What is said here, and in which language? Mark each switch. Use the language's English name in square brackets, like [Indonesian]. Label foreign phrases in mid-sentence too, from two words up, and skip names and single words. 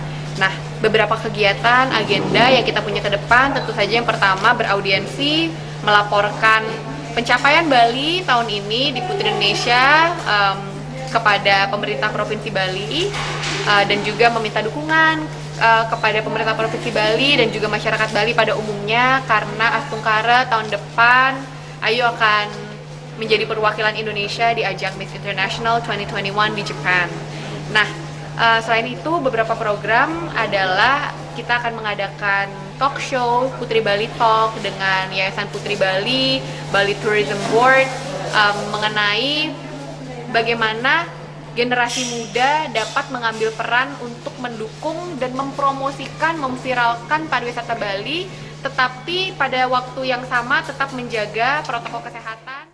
[Indonesian] Nah, beberapa kegiatan, agenda yang kita punya ke depan tentu saja yang pertama beraudiensi, melaporkan pencapaian Bali tahun ini di Putri Indonesia kepada pemerintah Provinsi Bali dan juga meminta dukungan kepada pemerintah Provinsi Bali dan juga masyarakat Bali pada umumnya karena Astungkara tahun depan Ayu akan menjadi perwakilan Indonesia di ajang Miss International 2021 di Jepang. Nah, selain itu beberapa program adalah kita akan mengadakan [English] talk show [Indonesian] Putri Bali Talk dengan Yayasan Putri Bali, Bali Tourism Board mengenai bagaimana generasi muda dapat mengambil peran untuk mendukung dan mempromosikan, memviralkan pariwisata Bali, tetapi pada waktu yang sama tetap menjaga protokol kesehatan.